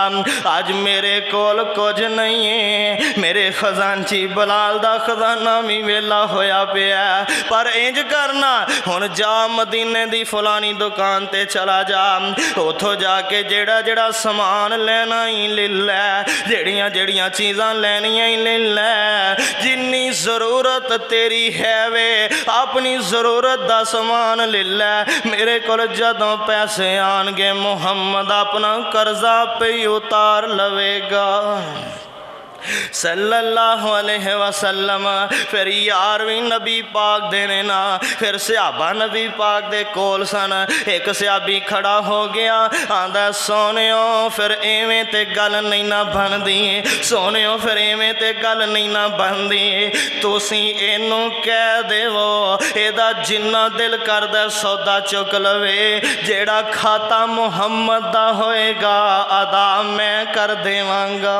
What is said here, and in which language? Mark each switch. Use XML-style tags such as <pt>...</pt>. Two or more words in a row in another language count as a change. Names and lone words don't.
<pa>اج میرے کول کجھ نہیں ہے، میرے خزانچی بلال دا خزانہ وی ویلا ہویا پیا، پر اینج کرنا ہن جا مدینے دی فلانی دکان تے چلا جا، اوتھوں جا کے جیہڑا جیہڑا سامان لینا ای لے لے، جیہڑیاں جیہڑیاں چیزاں لینیاں ای لے لے، جنی ضرورت تیری ہے وے اپنی ضرورت دا سامان لے لے. میرے کول جدوں پیسے آن گے محمد اپنا قرضہ پے اتار لوے گا</pa> <ar>صلى الله عليه وسلم.</ar> <pa>فیر یار وی نبی پاک دینے نہ، فیر صحابہ نبی پاک دے کول سن. اک صحابی کھڑا ہو گیا، آندا سونیو فیر ایویں تے گل نہیں نہ بندی، سونیو فیر ایویں تے گل نہیں نہ بندی، تسی اینوں کہہ دیوو ایہدا جنا دل کردا سودا چک لوے، جیہڑا کھاتہ محمد دا ہووے گا ادا میں کر دیواں گا.</pa>